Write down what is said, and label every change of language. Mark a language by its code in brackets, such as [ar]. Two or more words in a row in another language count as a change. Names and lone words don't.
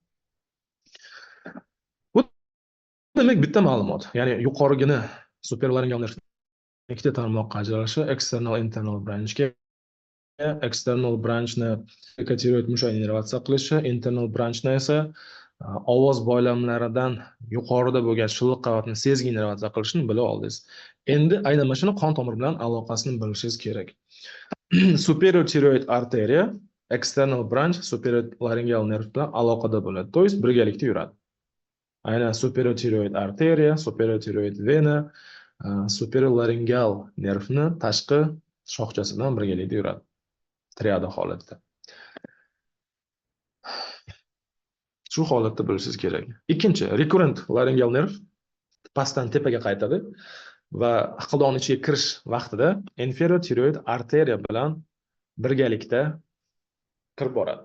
[uz] Bu demak bitta ma'lumot, ya'ni yuqorigini superlaryngeal nerv ikkita tarmoqqa ajralishi, [en] external internal branchga, external branchni [uz] krikotiroid mushakni innervatsiya qilishi, [en] internal branchni [uz] esa ovoz boylamlaridan yuqorida bo'lgan shilliq qavatni sezgi innervatsiya qilishini bilib oldingiz. Endi aynan mana shuni qon tomiri bilan aloqasini bilishingiz kerak. [en] Superior thyroid arteria, external branch superior laryngeal nerv [uz] bilan aloqada bo'ladi. [ru] То есть [uz] birgalikda yuradi. Aynan [en] superior thyroid arteria, superior thyroid vena, superior laryngeal nervni [uz] tashqi shoxchasi bilan birgalikda yuradi. Triada holatda. Shu holatda bilishingiz kerak. Ikkinchi, [en] recurrent laryngeal nerv [uz] pastdan tepaga qaytadi va hiqildovning ichiga kirish vaqtida [en] inferior thyroid arteria [uz] bilan birgalikda kirib boradi.